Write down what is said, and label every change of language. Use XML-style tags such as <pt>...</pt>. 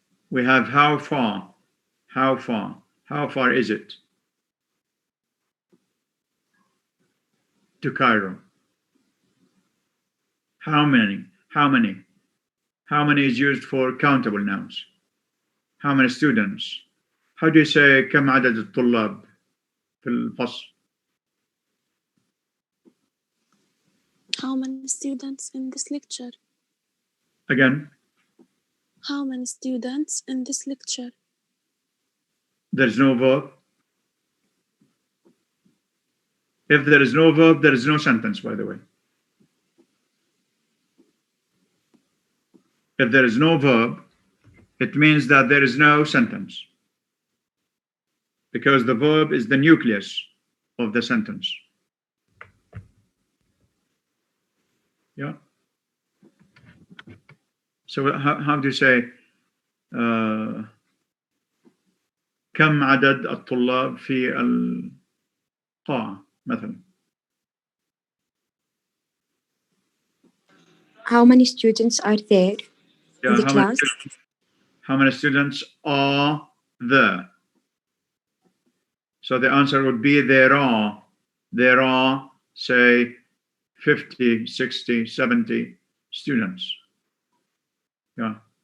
<en>We have how far. How far? How far is it to Cairo? How many? How many? How many is used for countable nouns? How many students? How do you say</en> <ar>كم عدد الطلاب في الفصل?</ar> <en>How many students in this lecture? Again, How many students in this lecture? there's no verb. If there is no verb, there is no sentence, by the way. If there is no verb, it means that there is no sentence. Because the verb is the nucleus of the sentence. Yeah. So how do you say</en> <ar>كم عدد الطلاب في القاعة مثلا?</ar> <en>How many students are there in the class? How many students are there? So the answer would be there are, say, 50, 60, 70 students. Yeah.</en>